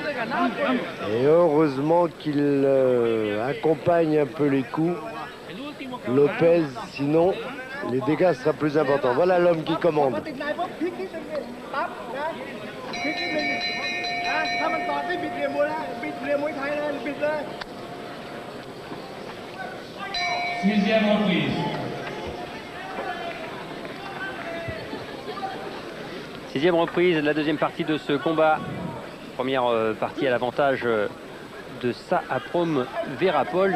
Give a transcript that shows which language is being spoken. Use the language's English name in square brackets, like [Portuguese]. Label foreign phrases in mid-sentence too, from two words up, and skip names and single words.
[French] Et heureusement qu'il accompagne un peu les coups Lopez, sinon les dégâts seront plus importants. Voilà l'homme qui [Thai] พอ [French] commande. [Thai] ติดในปุ๊บพลิกนิดนึงเนี่ยปั๊บนะพลิกนิดนึงนะถ้ามันตอดไม่บิดเหลี่ยมมวยนะบิดเหลี่ยมมวยไทยเลยบิดเลย [French] Sixième reprise. Sixième reprise de la deuxième partie de ce combat. Première partie à l'avantage de Saaprom Verapol.